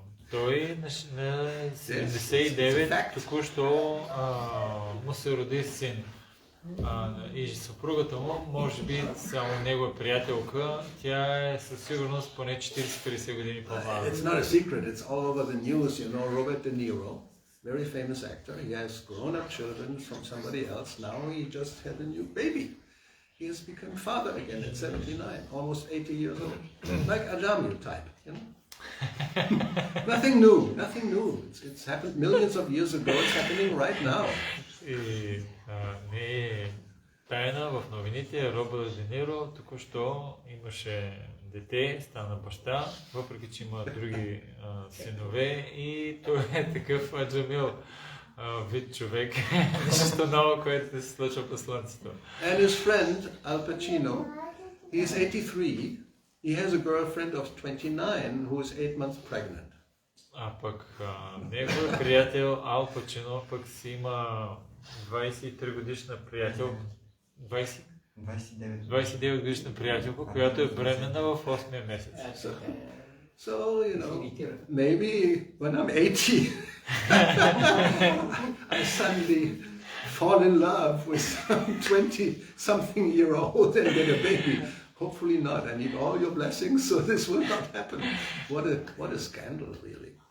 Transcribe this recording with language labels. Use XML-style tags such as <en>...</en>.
<bg>Той на 79 току-що му се роди син. И съпругата му, може би само негова приятелка, тя е със сигурност поне 40-50 години по-малка.</bg> <en>It's not a secret, it's all over the news, you know, Robert De Niro, very famous actor, he has grown-up children from somebody else, now he just had a new baby. He has become father again at 79, almost 80 years old, like a Jamil type, you know. Nothing new. It's happened millions of years ago, it's happening right now.</en> <bg>И не е тайна в новините, Робърт Де Ниро току-що имаше дете, стана баща, въпреки че има други синове и той е такъв Джамил вид човек, нещо ново, което се случва по слънцето.</bg> <en>And his friend, Al Pacino, he's 83, he has a girlfriend of 29 who is 8 months pregnant.</en> <bg>А пък неговият приятел Ал Пачино пък си има 23 годишна приятел, 29 годишна приятелка, която е бременна в 8-я месец.</bg> <en>So, you know, maybe when I'm 80, I suddenly fall in love with some 20-something-year-old and get a baby. Hopefully not. I need all your blessings, so this will not happen. What a scandal, really.</en>